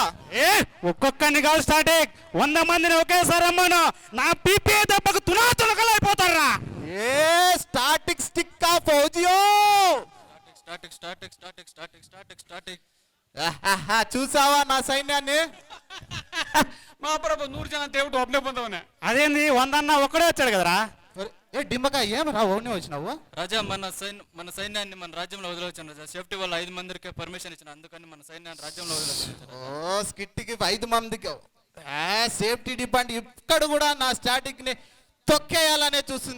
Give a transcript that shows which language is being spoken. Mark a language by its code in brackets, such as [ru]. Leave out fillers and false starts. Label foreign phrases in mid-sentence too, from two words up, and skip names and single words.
[te] ఏ ఒక్కొక్కరిని కాదు స్టాటిక్, 100 మందిని ఒకేసారి రమ్మను, నా పీపీఏ దెబ్బకు తునాతునకలైపోతారా. ఏ స్టాటిక్ స్టిక్ ఆఫ్ ఫౌజియో. స్టాటిక్ స్టాటిక్ స్టాటిక్ స్టాటిక్ స్టాటిక్ స్టాటిక్. చూసావా నా సైన్యాన్ని? [kn] ಮಹಾಪ್ರಭು 100 ಜನ ಅಂತ ಹೇಳ್ಬಿಟ್ಟು ಒಬ್ಬನೇ ಬಂದವನೇ. [te] అదేంది 100 అన్న ఒక్కడే వచ్చాడు కదరా. ఏ డింబక ఏమరా ఓడిని వచ్చినావు? రాజా మన సైన్యాన్ని మన రాజ్యంలో వదిలేవచ్చాను రాజా. సేఫ్టీ వల్ల 5 మందికి పర్మిషన్ ఇచ్చిన, అందుకని మన సైన్యాన్ని రాజ్యంలో వదిలేవచ్చాను. ఓ స్కిట్కి 5 మందికి [en] safety department [te] ఇక్కడ కూడా నా స్టాటిక్ ని తొక్కేయాలనే చూస్తుంది.